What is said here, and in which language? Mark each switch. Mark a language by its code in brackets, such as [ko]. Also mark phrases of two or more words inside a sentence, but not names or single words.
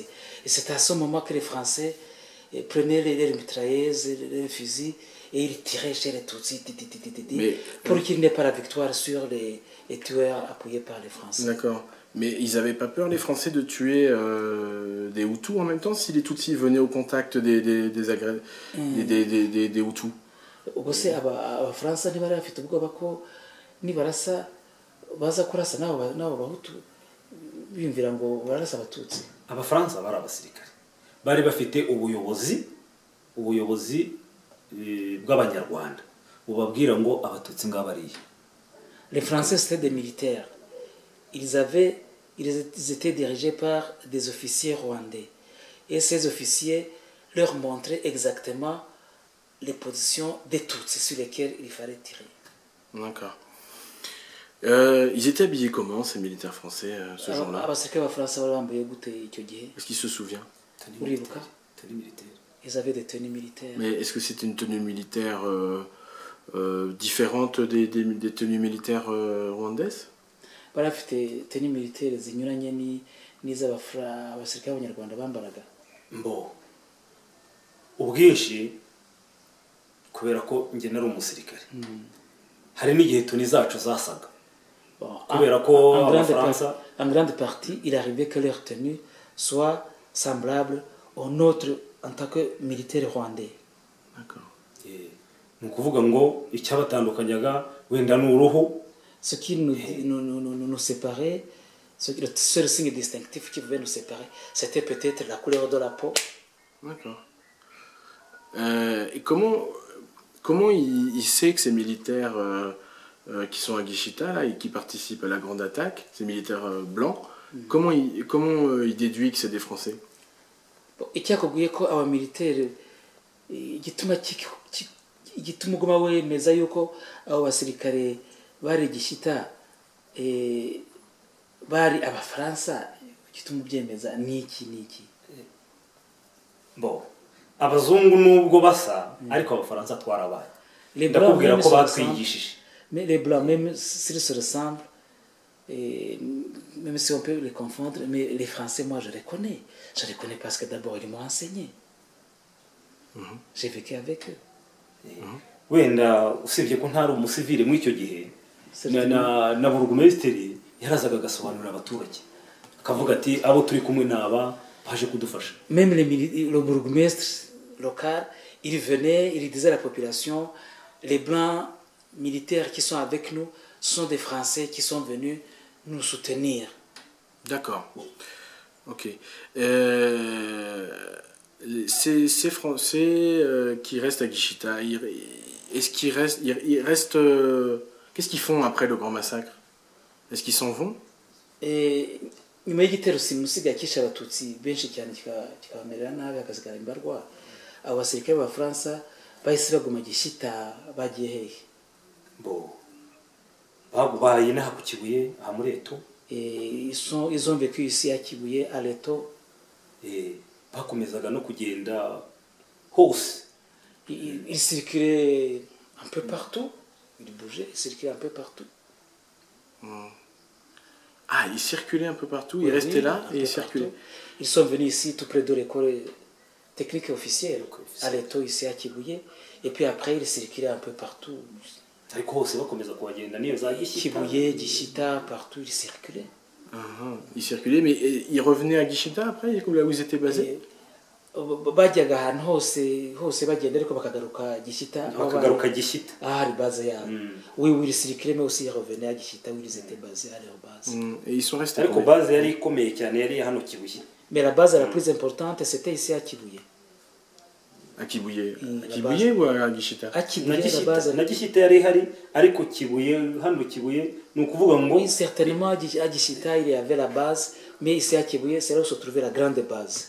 [fr] Et c'est à ce moment que les Français prenaient les mitrailleuses, les fusils, et ils tiraient chez les Tutsis pour qu'il n'y ait pas la victoire sur les tueurs appuyés par les Français. D'accord. Mais ils n'avaient pas peur, les Français, de tuer des Hutus en même temps, si les Tutsis venaient au contact des Hutus? [rw] Ubwo se abafaransa ntibari bafite ubwoba ko nibarasa baza kurasa n'abo bahutu biyumvira ngo bararasa abatutsi. abafaransa bari abasirikare bari bafite ubuyobozi bw'abanyarwanda bubabwira ngo abatutsi ngabariye. [fr] Les Français c'était des militaires. Ils étaient dirigés par des officiers rwandais. Et ces officiers leur montraient exactement les positions des Tutsis sur lesquelles il fallait tirer. D'accord. Ils étaient habillés comment, ces militaires français, ce jour-là? Est-ce qu'il se souvient? Ils avaient des tenues militaires. Mais est-ce que c'était une tenue militaire différente des tenues militaires rwandaises? [rw] Bari bafite [fr] tenue militaire [rw] zinyuranye n'iz'abasirikare b'abanyarwanda bambaraga. Mbo ubwinshi kubera ko njye nari umusirikare hari n'igihe tuni zacu zasaga kubera ko abafaransa [fr] en grande partie il arrivait que leur tenue soit semblable au nôtre en tant que militaire rwandais. D'accord. [rw] Ni ukuvuga ngo icyabatandukanyaga wenda n'uruhu. [fr] Ce qui nous séparait, le seul signe distinctif qui pouvait nous séparer, c'était peut-être la couleur de la peau. D'accord. Et comment il sait que ces militaires qui sont à Gishita là, et qui participent à la grande attaque, ces militaires blancs, comment il déduit que c'est des Français? [rw] Icyakubwiye ko aba militaire igituma uguma wemeza yuko abo basirikare bari Gishita bari abafaransa, gituma ubyemeza niki. Bon, abazungu nubwo basa ariko abafaransa twarabaye. Ndakubwira ko batwigishije. [fr] Mais les blancs même s'ils se ressemblent, même si on peut les confondre, mais les Français, moi je les connais. Je les connais parce que d'abord ils m'ont enseigné. J'ai vécu avec eux. [rw] Wenda usibye ko ntari umusivile muri icyo gihe na burugumesitiri yarazaga agasobanurira abaturage akavuga ati abo turi kumwe naba baje kudufasha. [fr] Même le bourgmestre local, il venait, il disait à la population, les blancs militaires qui sont avec nous sont des Français qui sont venus nous soutenir. D'accord. Ok. Ces Français qui restent à Gishita, est-ce qu'ils restent, qu'est-ce qu'ils font après le grand massacre? Est-ce qu'ils s'en vont? [rw] Nyuma y'igitero simusiga kisha abatutsi benshi cyane kikabamerera nabi akasigara imbarwa, abo basirikare b'Abafaransa bahise baguma Gishita bagiye hehe? Bo bagubaye naha ku Kibuye aha muri Eto. [fr] Ils ont vécu ici à Kibuye à Leto. [rw] Bakomezaga no kugenda hose. [fr] Il circulait un peu partout. Il bougeait, il circulait un peu partout. Ah, il circulait un peu partout, il restait là et il circulait. Ils sont venus ici tout près de l'école technique officielle, à Leto, ici à Kibuye. Et puis après, ils circulaient un peu partout. Kibuye, Gishita, partout, ils circulaient. Ils circulaient, mais ils revenaient à Gishita après, là où ils étaient basés? [rw] Bajyaga ahantu hose bagenda ariko bakagaruka Gishita. Bakagaruka Gishita. Hari base yabo. [fr] Oui, ils circulaient, mais aussi ils revenaient à Gishita où ils étaient basés à leur base. Et ils sont restés. [rw] Ariko base yari ikomeye cyane yari hano Kibuye. [fr] Mais la base la plus importante c'était ici à Kibuye. À Kibuye. À Kibuye ou à Gishita? À Kibuye la base. [rw] Na Gishita yari hari ariko Kibuye hano Kibuye ni ukuvuga ngo. [fr] Oui, certainement à Gishita il y avait la base, mais ici à Kibuye c'est là où se trouvait la grande base.